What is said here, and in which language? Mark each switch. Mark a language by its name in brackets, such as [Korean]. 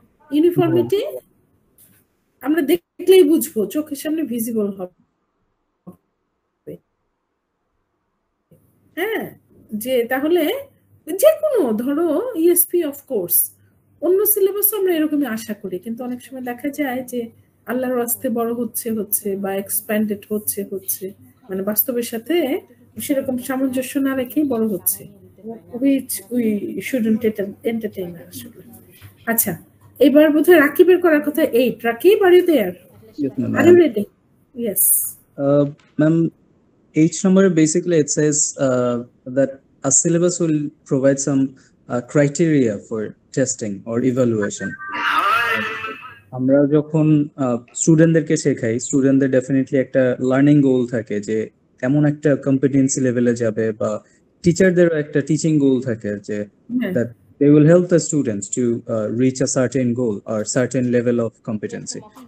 [Bangla] Uniformity আমরা দেখলেই বুঝবো, চোখের সামনে ভিজিবল হবে, হ্যাঁ, যে তাহলে যে কোনো ধরো ইএসপি অফ কোর্স, অন্য সিলেবাসও আমরা এরকমই আশা করি, কিন্তু অনেক সময় দেখা যায় যে আল্লাহর ওয়াস্তে বড় হচ্ছে বা এক্সপ্যান্ডেড হচ্ছে মানে বাস্তবের সাথে সেরকম সামঞ্জস্য না রেখেই বড় হচ্ছে, which we shouldn't entertain আসলে। আচ্ছা, এবার বোধহয় রাকিবের করার কথা 8. [English] Rakib, are you there? Yes, ma'am. Are you ready? Yes. Ma'am, each number basically it says that a syllabus will provide some criteria for testing or evaluation. [Bangla] আমরা যখন স্টুডেন্টদেরকে শেখাই, স্টুডেন্টদের ডেফিনেটলি একটা লার্নিং গোল থাকে যে এমন একটা কম্পিটেন্সি লেভেলে যাবে, বা টিচারদেরও একটা টিচিং গোল থাকে যে that they will help the students to reach a certain goal or certain level of competency.